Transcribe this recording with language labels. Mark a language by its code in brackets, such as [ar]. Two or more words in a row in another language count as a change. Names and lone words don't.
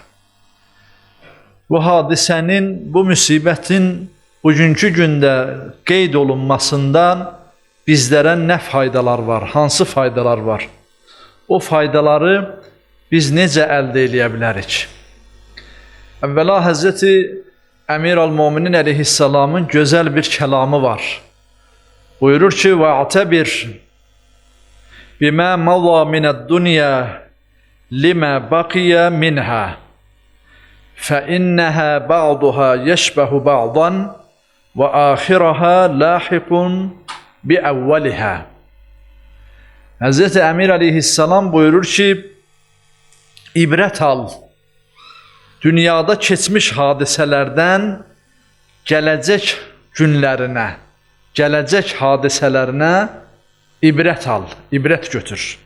[az] Bu hadisənin, bu müsibətin bugünkü gündə qeyd olunmasından bizlərə nə faydalar var, hansı faydalar var? O faydaları biz necə əldə eləyə bilərik? Əvvəla Həzrəti Əmir Əl-Müminin əleyhissalamın gözəl bir kəlamı var. Buyurur ki, [ar] وَاَعْتَبِرْ بِمَا مَضَى مِنَ الدُّنْيَا لِمَا بَقِيَ مِنْهَا فَإِنَّهَا بَعْضُهَا يَشْبَهُ بَعْضًا وَآخِرَهَا لَاحِقٌ بِأَوَّلِهَا. [az] Hz. Əmir əleyhissalam buyurur ki, ibrət al, dünyada keçmiş hadisələrdən gələcək günlərinə, gələcək hadisələrinə ibrət al, ibrət götür.